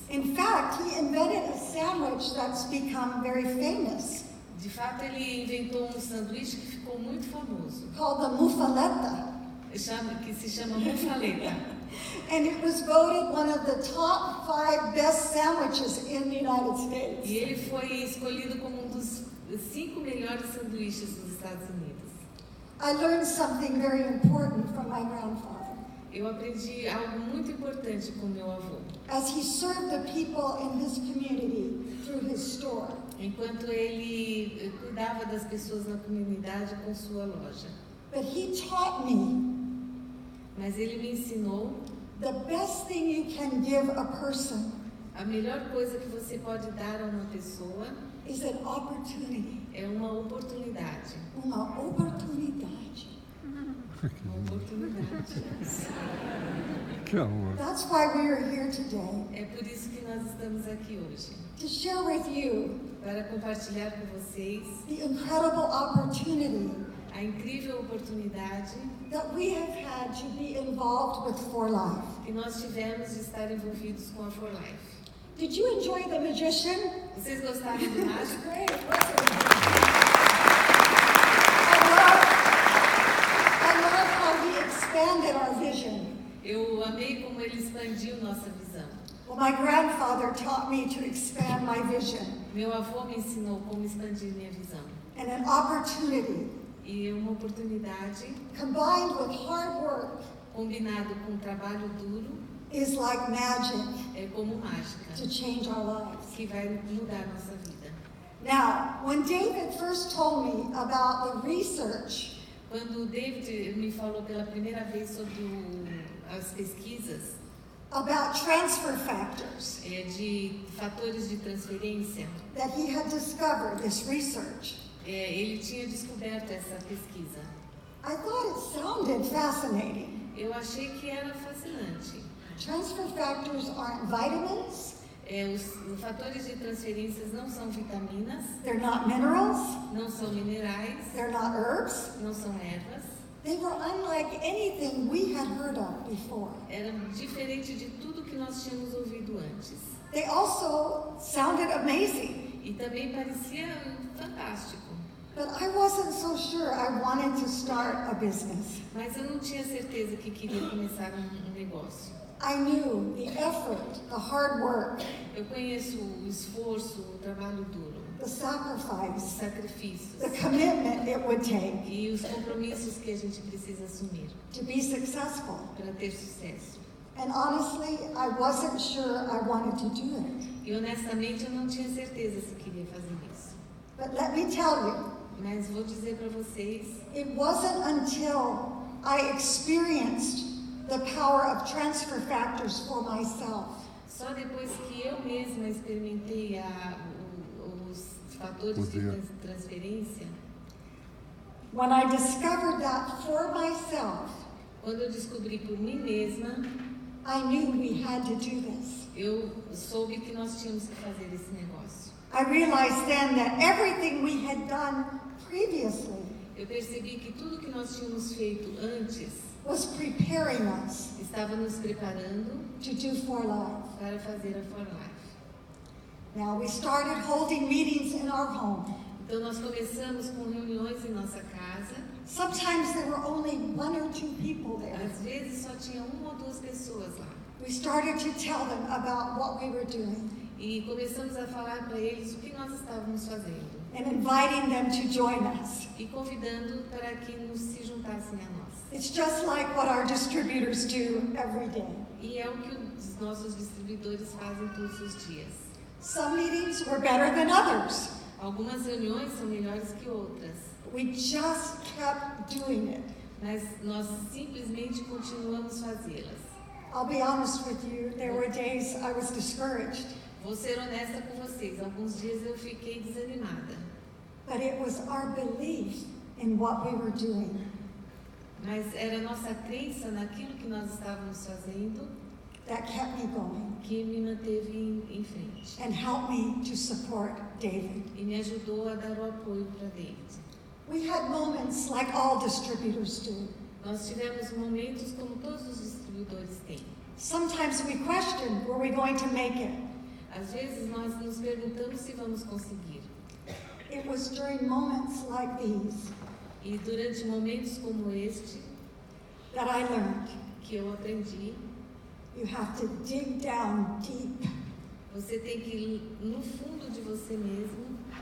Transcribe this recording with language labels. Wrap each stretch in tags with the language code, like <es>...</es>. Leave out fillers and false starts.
<en>In fact, he invented a sandwich that's become very famous,</en> <pt>De fato, ele inventou um sanduíche que ficou muito famoso,</pt> <en>called the muffaletta.</en> <pt>que se chama mufaleta.</pt> <en>And it was voted one of the top 5 best sandwiches in the United</en> <pt>E</pt> <en>States.</en> <pt>ele foi escolhido como um dos 5 melhores sanduíches dos Estados Unidos.</pt> <en>I learned something very important from my grandfather.</en> <pt>Eu aprendi algo muito importante com meu avô.</pt> <en>As he served the people in his community through his store,</en> <pt>Enquanto ele cuidava das pessoas na comunidade com sua loja.</pt> <en>but he taught me</en> <pt>Mas ele me ensinou</pt> <en>the best thing you can give a person</en> <pt>a melhor coisa que você pode dar a uma pessoa</pt> <en>is an opportunity.</en> <pt>é uma oportunidade. Uma oportunidade. Uma oportunidade. Que amor.</pt> <en>That's why we are here today,</en> <pt>É por isso que nós estamos aqui hoje.</pt> <en>to share with you</en> <pt>Para compartilhar com vocês</pt> <en>the incredible opportunity</en> <pt>a incrível oportunidade</pt> <en>that we have had to be involved with For Life.</en> <pt>que nós tivemos de estar envolvidos com a For Life.</pt> <en>Did you enjoy The Magician?</en> <pt>Vocês gostaram do mágico?</pt> <en>Great. I love how he expanded our vision.</en> <pt>Eu amei como ele expandiu nossa visão.</pt> <en>Well, my grandfather taught me to expand my vision,</en> <pt>Meu avô me ensinou como expandir minha visão.</pt> <en>and an opportunity</en> <pt>E uma oportunidade,</pt> <en>combined with hard work</en> <pt>combinado com trabalho duro,</pt> <en>is like magic</en> <pt>é como mágica,</pt> <en>to change our lives.</en> <pt>que vai mudar nossa vida.</pt> <en>Now, when David first told me about the research</en> <pt>Quando o David me falou pela primeira vez sobre as pesquisas</pt> <en>about transfer factors</en> <pt>de fatores de transferência,</pt> <en>that he had discovered, this research,</en> <pt>ele tinha descoberto essa pesquisa.</pt> <en>I thought it sounded fascinating.</en> <pt>Eu achei que era fascinante.</pt> <en>Transfer factors aren't vitamins,</en> <pt>Os fatores de transferências não são vitaminas,</pt> <en>they're not minerals,</en> <pt>não são minerais,</pt> <en>they're not herbs.</en> <pt>não são ervas.</pt> <en>They were unlike anything we had heard of before.</en> <pt>Era diferente de tudo que nós tínhamos ouvido antes.</pt> <en>They also sounded amazing,</en> <pt>E também parecia fantástico.</pt> <en>but I wasn't so sure I wanted to start a business.</en> <pt>Mas eu não tinha certeza que queria começar um negócio.</pt> <en>I knew the effort, the hard work,</en> <pt>Eu conheço o esforço, o trabalho duro,</pt> <en>the</en> <pt>os</pt> <en>sacrifice,</en> <pt>sacrifícios</pt> <en>the commitment it would take</en> <pt>e os compromissos que a gente precisa assumir</pt> <en>to be successful.</en> <pt>para ter sucesso.</pt> <en>And honestly, I wasn't sure I wanted to do it.</en> <pt>E honestamente eu não tinha certeza se queria fazer isso.</pt> <en>But let me tell you,</en> <pt>Mas vou dizer para vocês,</pt> <en>it wasn't until I experienced the power of transfer factors for myself</en> <pt>só depois que eu mesma experimentei os fatores de transferência,</pt> <en>when I discovered that for myself,</en> <pt>quando eu descobri por mim mesma,</pt> <en>I knew we had to do this.</en> <pt>eu soube que nós tínhamos que fazer esse negócio.</pt> <en>I realized then that everything we had done previously</en> <pt>Eu percebi que tudo que nós tínhamos feito antes</pt> <en>was preparing us</en> <pt>estava nos preparando</pt> <en>to do For Life.</en> <pt>para fazer a For Life.</pt> <en>Now we started holding meetings in our home.</en> <pt>Então nós começamos com reuniões em nossa casa.</pt> <en>Sometimes there were only one or two people there.</en> <pt>Às vezes só tinha uma ou duas pessoas lá.</pt> <en>We started to tell them about what we were doing</en> <pt>E começamos a falar para eles o que nós estávamos fazendo.</pt> <en>and inviting them to join us.</en> <pt>E convidando para que nos se juntassem a nós.</pt> <en>It's just like what our distributors do every day.</en> <pt>E é o que os nossos distribuidores fazem todos os dias.</pt> <en>Some meetings were better than others.</en> <pt>Algumas reuniões são melhores que outras,</pt> <en>We just kept doing it.</en> <pt>mas nós simplesmente continuamos fazê-las.</pt> <en>I'll be honest with you, there were days I was discouraged,</en> <pt>Vou ser honesta com vocês, alguns dias eu fiquei desanimada,</pt> <en>but it was our belief in what we were doing</en> <pt>mas era a nossa crença naquilo que nós estávamos fazendo</pt> <en>that kept me going</en> <pt>que me manteve em frente</pt> <en>and helped me to support David.</en> <pt>e me ajudou a dar o apoio para David.</pt> <en>We had moments like all distributors do.</en> <pt>Nós tivemos momentos como todos os distribuidores têm.</pt> <en>Sometimes we questioned, were we going to make it?</en> <pt>Às vezes nós nos perguntamos se vamos conseguir.</pt> <en>It was during moments like these</en> <pt>E durante momentos como este,</pt> <en>that I learned</en> <pt>que eu aprendi,</pt> <en>you have to dig down deep</en> <pt>você tem que ir no fundo de você mesmo,</pt>